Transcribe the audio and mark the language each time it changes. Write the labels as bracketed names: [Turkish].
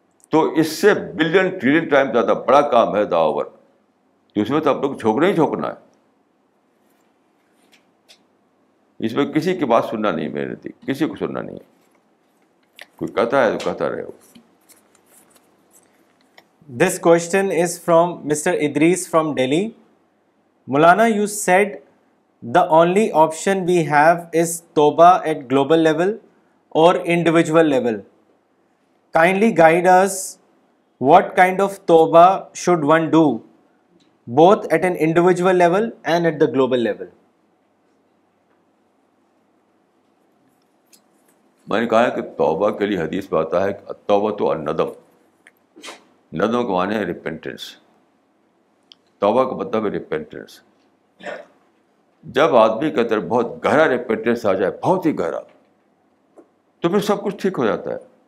[Urdu] تو اس سے [English] billion trillion time [Urdu] زیادہ بڑا کام ہے دعوی ورک. تو اس میں تو آپ لوگ جھونکنا ہی جھونکنا ہے. اس میں کسی کی بات سننا نہیں, میرے تھی کسی کو سننا نہیں ہے. کوئی کہتا ہے تو کہتا رہے. [English] This question is from Mr. Idris from Delhi. Maulana, you said the only option we have is Tawbah at global level or individual level. Kindly guide us, what kind of Tawbah should one do, both at an individual level and at the global level? [Urdu] میں نے کہا کہ توبہ کے لیے حدیث میں آتا ہے کہ توبہ تو الندم. ندم کا معنی ہے ریپینٹنس. توبہ کا مطلب ہے ریپینٹنس. جب آدمی کے اندر بہت گہرا ریپینٹنس آ جائے, بہت ہی گہرا, تو پھر سب کچھ ٹھیک ہو جاتا ہے.